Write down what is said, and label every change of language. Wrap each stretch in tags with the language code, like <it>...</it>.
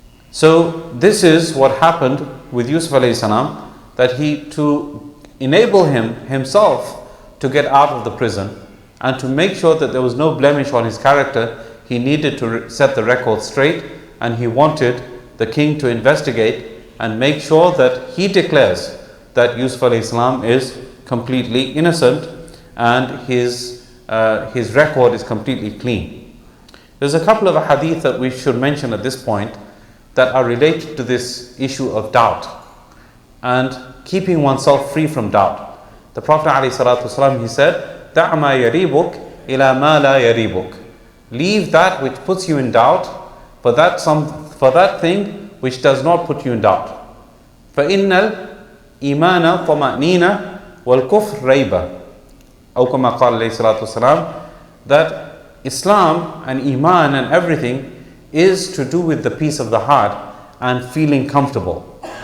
<en>So this is what happened with Yusuf alayhi salam, that to enable himself to get out of the prison and to make sure that there was no blemish on his character, he needed to set the record straight, and he wanted the king to investigate and make sure that he declares that Yusuf alayhi salam is completely innocent and his record is completely clean. There's a couple of hadith that we should mention at this point that are related to this issue of doubt and keeping oneself free from doubt. The Prophet ﷺ, he said,</en> <ar>دَعْ مَا يَرِيبُكْ إِلَى مَا لَا يَرِيبُكْ.</ar> <en>Leave that which puts you in doubt for that thing which does not put you in doubt.</en> <ar>فَإِنَّ الْإِيمَانَ طَمَأْنِينَ وَالْكُفْرَ رَيْبَةٌ. أو كما قال عليه الصلاة والسلام,</ar> <en>that Islam and Iman and everything is to do with the peace of the heart and feeling comfortable.</en>